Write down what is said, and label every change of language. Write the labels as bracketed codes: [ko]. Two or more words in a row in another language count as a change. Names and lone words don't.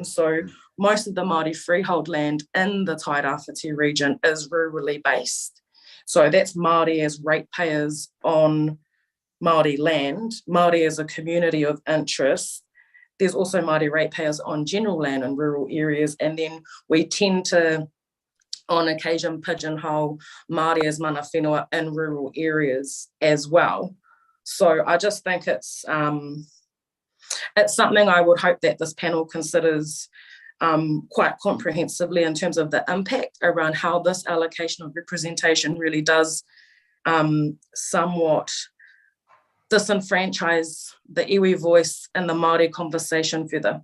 [en] So most of the Māori freehold land in the Tairāwhiti region is rurally based. So that's Māori as ratepayers on Māori land, Māori as a community of interest. There's also Māori ratepayers on general land in rural areas, and then we tend to, on occasion, pigeonhole Māori as [mi] mana whenua [en] in rural areas as well. So I just think it's It's something I would hope that this panel considers quite comprehensively in terms of the impact around how this allocation of representation really does somewhat disenfranchise the iwi voice and the Māori conversation further.